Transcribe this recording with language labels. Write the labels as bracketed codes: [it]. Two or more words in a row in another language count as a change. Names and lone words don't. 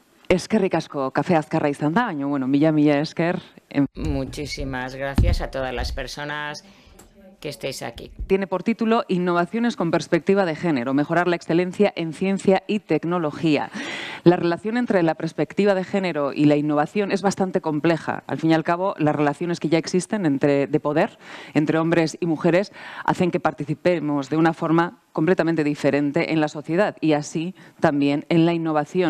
[eu] Eskerrik asko, kafe azkarra izan da, baina, bueno, mila esker. [es] Muchísimas gracias a todas las personas que estéis aquí. Tiene por título Innovaciones con perspectiva de género, mejorar la excelencia en ciencia y tecnología. La relación entre la perspectiva de género y la innovación es bastante compleja. Al fin y al cabo, las relaciones que ya existen de poder entre hombres y mujeres hacen que participemos de una forma completamente diferente en la sociedad y así también en la innovación.